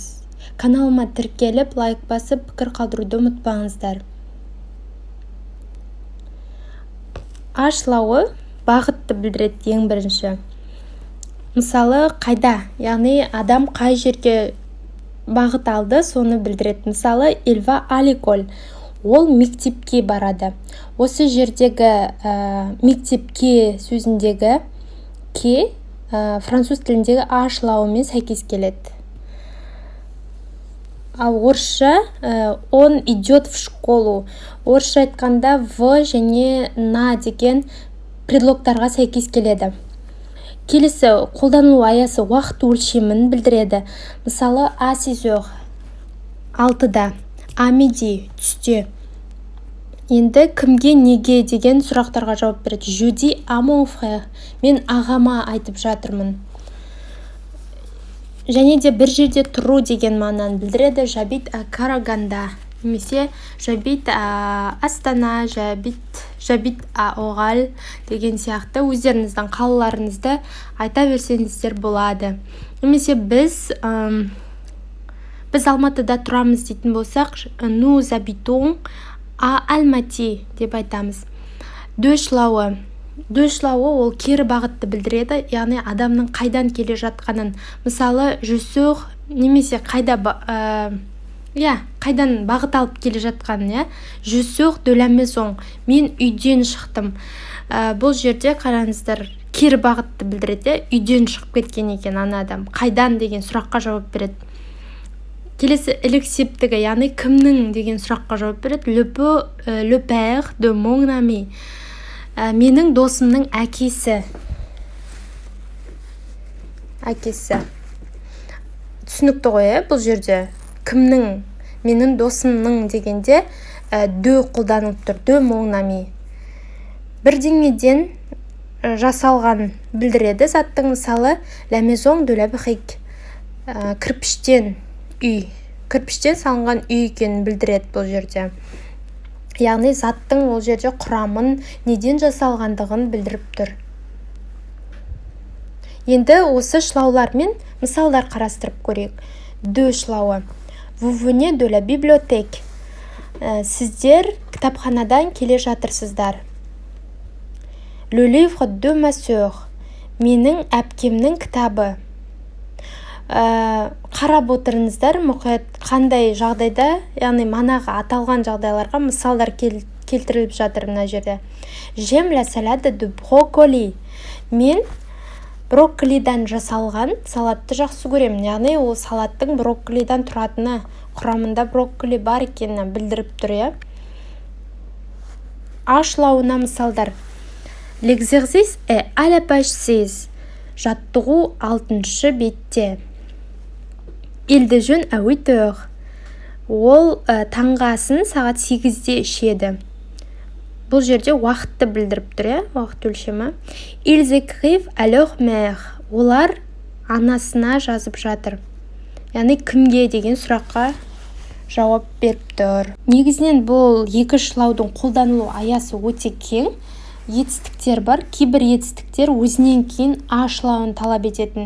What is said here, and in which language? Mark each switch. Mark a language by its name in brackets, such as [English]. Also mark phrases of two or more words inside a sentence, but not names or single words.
[Kazakh] Каналыма тіркеліп, лайк басып, пікір қалдыруды ұмытпаңыздар. А шылауы бағытты білдіреді ең бірінші. Мысалы, қайда, яғни адам қай жерге бағыт алды, соны білдіреді. Мысалы, [French] il va à l'école. [Kazakh] Ол мектепке барады. Осы жердегі мектепке сөзіндегі ке француз тіліндегі а шылауымен сәйкес келеді. Ал орысша [Russian] он идет в школу. [Kazakh] Орысша айтқанда в және на деген предлогтарға сәйкес келеді. Келесі қолданылу аясы уақыт өлшемін білдіреді. Мысалы, [French] à 6 heures 6-да, à midi түсте. [Kazakh] Енді кімге, неге деген сұрақтарға жауап береді. [French] Je dis à mon frère. [Kazakh] Мен ағама айтып жатырмын. Және де бір жерде тұру деген мағынаны білдіреді. [French] J'habite à Karaganda. [Kazakh] Немесе [French] j'habite à Астана, j'habite à Орал [Kazakh] деген сияқты өздеріңіздің қалаларыңызды айта берсеңіздер болады. Немесе біз Алматыда тұрамыз дейтін болсақ, [French] nous habitons à Almaty [Kazakh] деп айтамыз. Ду шылауы ол кері бағытты білдіреді, яғни адамның қайдан келе жатқанын. Мысалы, [French] je sors [Kazakh] немесе қайдан бағыт алып келе жатқанын, [French] je sors de la maison. [Kazakh] Мен үйден шықтым. Бұл жерде қараңыздар, кері бағытты білдіреді, үйден шығып кеткен екен ана адам. Қайдан деген сұраққа жауап береді. Келесі ілік септігі, яғни кімнің деген сұраққа жауап береді. [French] Le père de mon ami. [Kazakh] Менің досымның әкесі. Түсінікті ғой, бұл жерде кімнің, менің досымның дегенде дөу қолданылып тұр. [French] De mon ami. [Kazakh] Бірдеңеден жасалған білдіреді. Заттың мысалы, [French] la maison de la brique. [Kazakh] Кірпіштен салынған үй екенін білдіреді бұл жерде. Яғни заттың ол жерде құрамын, неден жасалғандығын білдіріп тұр. Енді осы шылаулармен мысалдар қарастырып көрейік. Ду шылауы. [French] Vous venez de la bibliothèque. [Kazakh] Сіздер кітапханадан келе жатырсыздар. [French] Le livre de ma sœur. [Kazakh] Менің әпкемнің кітабы. Қарап отырыңыздар, мұқият қандай жағдайда, яғни манағы аталған жағдайларға мысалдар келтіріліп жатыр мына жерде. [French] J'aime la salade de brocoli. [Kazakh] Мен брокколидан жасалған салатты жақсы көремін. Яғни ол салаттың брокколидан тұратыны, құрамында брокколи бар екенін білдіріп тұр. А шылауына мысалдар. [French] L'exercice est à la page 6. [Kazakh] Жаттығу 6-шы бетте. [French] Il déjeune à 8 heures. [Kazakh] Ол таңғы асын сағат 8-де ішеді. Бұл жерде уақытты білдіріп тұр, уақыт өлшемі. [French] Ils écrivent à leur mère. [Kazakh] Олар анасына жазып жатыр. Яғни кімге деген сұраққа жауап беріп тұр. Негізінен бұл екі шылаудың қолданылу аясы өте кең. Етістіктер бар. Кейбір етістіктер өзінен кейін а шылауын талап ететін.